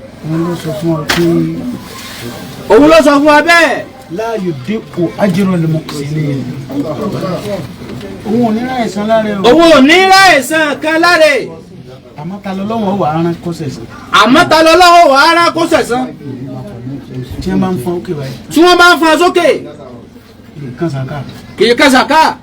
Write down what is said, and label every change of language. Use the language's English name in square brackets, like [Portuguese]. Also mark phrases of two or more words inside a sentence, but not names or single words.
[Yoruba] Òun ló sọ fún ọ pé Òun ló sọ fún wa bẹ́ẹ̀. [Arabic] لا يضيع أجر المحسنين. [Yoruba] Òun ò ní ra ẹ̀san lára ẹ̀ o. Òun ò ní ra ẹ̀san kan lára ẹ̀. Àmọ́ ta lọ́lọ́run ó wá rán kó sẹ̀san? Àmọ́ ta lọ́lọ́run ó wá rán kó sẹ̀san? Tí wọ́n bá ń fọn ókè báyìí. Tí wọ́n bá ń fọn sókè. Kì í kan sàká. Kì í kan sàká.